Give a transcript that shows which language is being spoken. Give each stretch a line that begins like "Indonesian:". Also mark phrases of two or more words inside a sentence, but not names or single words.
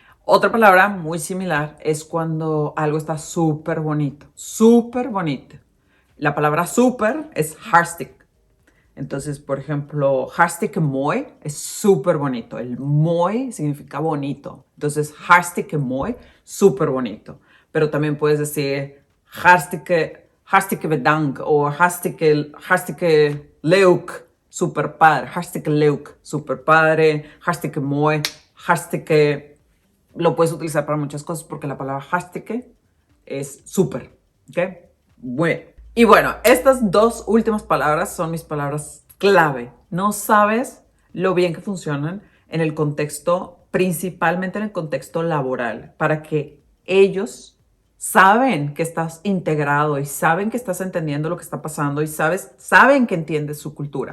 Spanish: Otra palabra muy similar es cuando algo está súper bonito, súper bonito. La palabra súper es hartstikke. Entonces, por ejemplo,
Dutch: hartstikke mooi
Spanish: es súper bonito. El mooi significa bonito. Entonces,
Dutch: hartstikke mooi,
Spanish: súper bonito. Pero también puedes decir
Dutch: hartstikke bedankt
Spanish: o
Dutch: hartstikke leuk,
Spanish: super padre.
Dutch: Hartstikke leuk,
Spanish: super padre.
Dutch: Hartstikke mooi, hartstikke.
Spanish: Lo puedes utilizar para muchas cosas porque la palabra hartstikke es súper. ¿Ok? Bueno. Y bueno, estas dos últimas palabras son mis palabras clave. No sabes lo bien que funcionan en el contexto, principalmente en el contexto laboral, para que ellos saben que estás integrado y saben que estás entendiendo lo que está pasando y saben que entiendes su cultura.